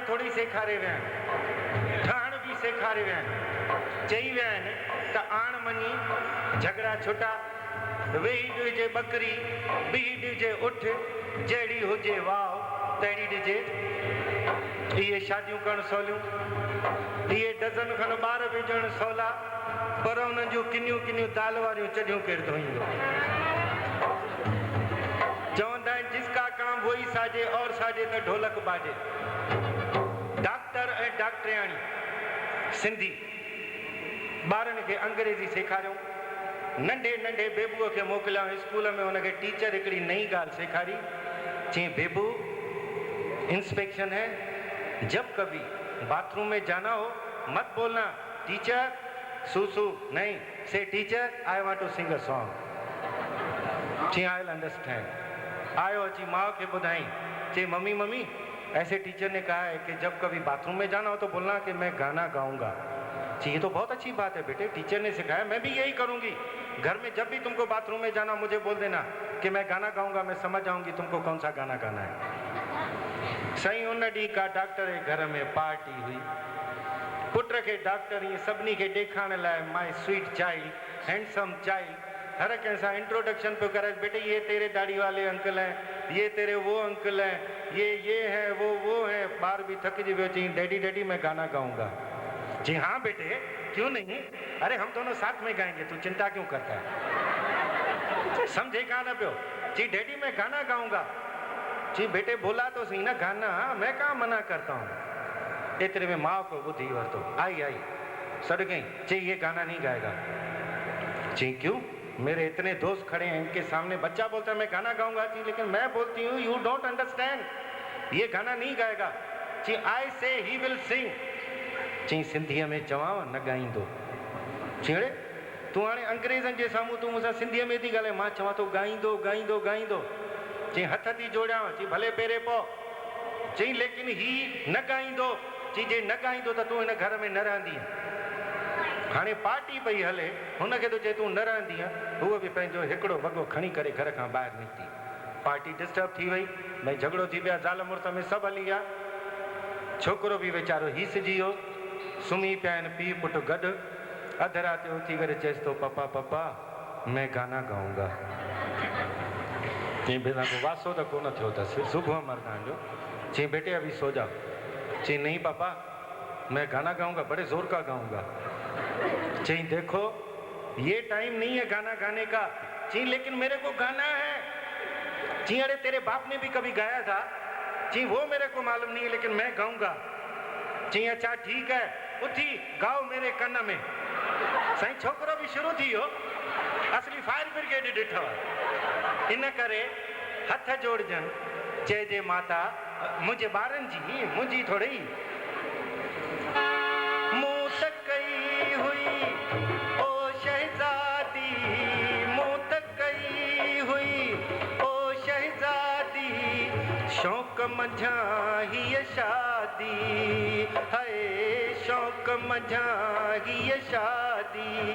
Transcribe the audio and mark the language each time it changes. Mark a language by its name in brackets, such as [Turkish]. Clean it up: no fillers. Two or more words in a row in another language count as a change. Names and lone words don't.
[Sindhi] थोरी सेखारे विया आहिनि ठहण बि सेखारे विया आहिनि चई विया आहिनि त आण मञी झगड़ा छुटा वेही ॾिजे बकरी बीही ॾिजे उठ जहिड़ी हुजे वाव तहिड़ी ॾिजे इहे शादियूं करणु सवलियूं इहे डज़न खनि ॿार विझण सवला पर उन्हनि जूं किनियूं किनियूं दाल वारियूं चॾियूं केरु धोईंदो चवंदा आहिनि [Hindi] जिसका काम वही साजे और साजे त ढोलक बाजे [Sindhi] डॉक्टर ऐं डॉक्टरियाणी सिंधी ॿारनि खे अंग्रेज़ी सेखारियूं नंढे नंढे बेबूअ खे मोकिलियाऊं स्कूल में हुनखे टीचर हिकिड़ी नई ॻाल्हि सेखारी चई बेबू इंस्पेक्शन [Hindi] है जब कभी बाथरूम में जाना हो मत बोलना टीचर सूसू नहीं [English] say teacher I want to sing a song [Hindi] चई [English] I will understand [Sindhi] आयो अची माँ के ॿुधाई चई [Hindi] मम्मी मम्मी ऐसे टीचर ने कहा है कि जब कभी बाथरूम में जाना हो तो बोलना कि मैं गाना गाऊंगा जी ये तो बहुत अच्छी बात है बेटे टीचर ने सिखाया मैं भी यही करूंगी घर में जब भी तुमको बाथरूम में जाना मुझे बोल देना कि मैं गाना गाऊंगा मैं समझ जाऊंगी तुमको कौन सा गाना गाना है [Sindhi] सही उन ॾींहुं का डॉक्टर जे घर में पार्टी हुई पुट खे डॉक्टर ईअं सभिनी खे ॾेखारण लाइ [English] my sweet child handsome child [Sindhi] हर कंहिं सां इंट्रोडक्शन पियो करे [Hindi] बेटे ये तेरे दाढ़ी वाले अंकल हैं ये तेरे वो अंकल हैं ये है वो है [Sindhi] ॿार बि थकिजी वियो चई [Hindi] डैडी डैडी मैं गाना गाऊंगा जी हाँ बेटे क्यों नहीं अरे हम दोनों साथ में गाएंगे तू चिंता क्यों करता है [Sindhi] समझे कहाँ न पियो [Hindi] जी डैडी मैं गाना गाऊंगा जी बेटे बोला तो सही ना गाना मैं कहाँ मना करता हूँ [Sindhi] एतरे में [Hindi] माँ को बुद्धि वरतो आई सड़ गई जी ये गाना नहीं गाएगा जी क्यों मेरे इतने दोस्त खड़े हैं इनके सामने बच्चा बोलता है मैं गाना गाऊंगा जी लेकिन मैं बोलती हूँ [English] you don't understand [Hindi] ये गाना नहीं गाएगा जी [English] I say he will sing [Hindi] जी [Sindhi] सिंधीअ में चवांव न ॻाईंदो चीड़े तूं हाणे अंग्रेज़नि जे साम्हूं तूं मूंसां सिंधीअ में थी ॻाल्हाए मां चवां थो ॻाईंदो ॻाईंदो ॻाईंदो चई हथ थी जोड़ियांव चई भले पहिरें पओ चई लेकिन ही न ॻाईंदो चई जे न ॻाईंदो त तूं हिन घर में न रहंदीअ हाणे पार्टी पई हले हुनखे तो चए तूं न रहंदीअ हूअ बि पंहिंजो हिकिड़ो वॻो खणी करे घर खां ॿाहिरि निकिती पार्टी डिस्टर्ब थी वई भई झगड़ो थी विया ज़ाल मुड़स में सभु हली विया छोकिरो बि वीचारो हीसिजी वियो सुम्ही पिया आहिनि पीउ पुटु गॾु अधु राति जो उथी करे चएसि थो [Hindi] पापा पापा मैं गाना गाऊंगा [Sindhi] चई बेटा को वासो तो कोन थियो अथसि सुबुह मर्दान जो चई [Hindi] बेटे अभी सो जाओ [Sindhi] चई [Hindi] नहीं पापा मैं गाना गाऊंगा बड़े जोर का गाऊंगा चई देखो ये टाइम नहीं है गाना गाने का चई लेकिन मेरे को गाना है चई अरे तेरे बाप ने भी कभी गाया था चई वो मेरे को मालूम नहीं है लेकिन मैं गाऊंगा चई अच्छा ठीक है उठी गाओ मेरे कन में साईं छोकरो भी शुरू थी हो असली [English] fire brigade [Hindi] ॾिठो [Sindhi] इन करे हथ जोड़जन चइजे माता मुंहिंजे ॿारनि जी मुंहिंजी थोड़ी मूं त कई हुई ओ शहज़ादी मूं त कई हुई ओ शहज़ादी शौक़ मंझा हीअ शादी है शौक़ मंझा हीअ शादी